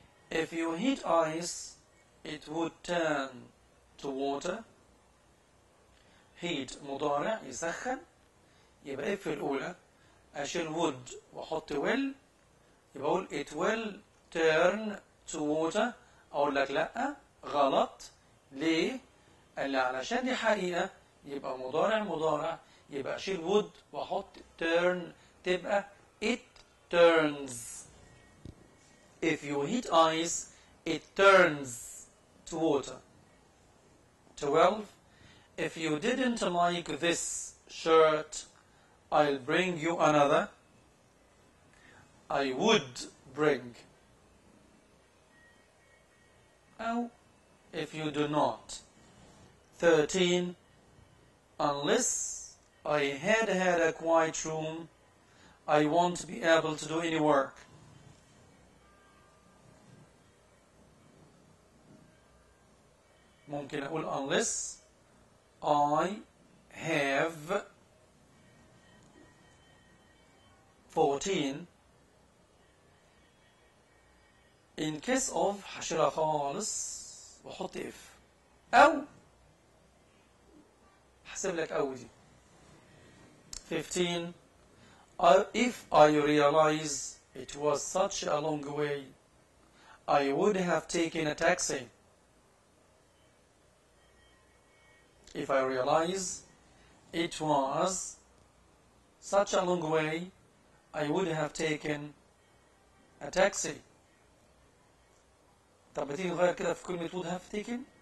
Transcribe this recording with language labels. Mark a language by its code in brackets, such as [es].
[en] If you heat ice, it would turn to water. [ar] heat مضارع يسخن، يبقى if الأولى أشيل would وأحط will، يبقى أقول [en] it will turn to water. [ar] أقول لك لأ غلط. ليه؟ قال لي علشان دي حقيقة، يبقى مضارع يبقى أشيل would وأحط turn، تبقى [en] it turns. If you heat ice, it turns to water. 12. If you didn't like this shirt, I'll bring you another. I would bring. أو if you do not. 13. Unless I had a quiet room, I won't be able to do any work. [ar] ممكن أقول [en] unless I have. 14. [ar] In case of حشرها خالص وحط if أو حسب لك أو دي. 15. [en] If I realize it was such a long way, I would have taken a taxi. If I realize it was such a long way, I would have taken a taxi. [ar] طب بتيجي نغير كده في كلمة [en] would have taken